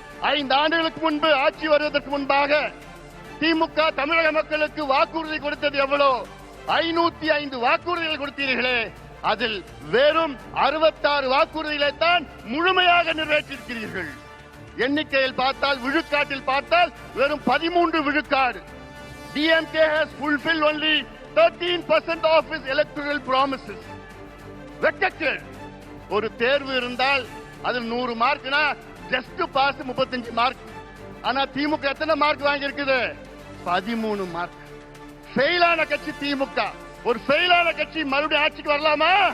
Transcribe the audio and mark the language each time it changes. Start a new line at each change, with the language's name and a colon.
Tamil: 5 ஆண்டுகளுக்கு முன்பு ஆட்சி வருவதற்கு முன்பாக திமுக தமிழக மக்களுக்கு வாக்குறுதி கொடுத்தது எவ்வளவு? 505 வாக்குறுதிகள் கொடுத்தீர்களே, அதில் வெறும் 66 வாக்குறுதிகளை தான் முழுமையாக நிறைவேற்றியிருக்கிறீர்கள். எண்ணிக்கையில் பார்த்தால், விழுக்காட்டில் பார்த்தால் வெறும் 13 விழுக்காடு.
English: DMK has fulfilled only 13% of its electoral promises.
Tamil: வெட்கக்கேடு. ஒரு தேர்வு இருந்தால் அதில் 100 மார்க்னா ஜஸ்ட் பாஸ் 35 மார்க். ஆனா திமுக எத்தனை மார்க் வாங்கி இருக்குது? 13 மார்க். ஃபெயிலான கட்சி திமுக. ஒரு ஃபெயிலான கட்சி மறுபடியும் ஆட்சிக்கு வரலாமா?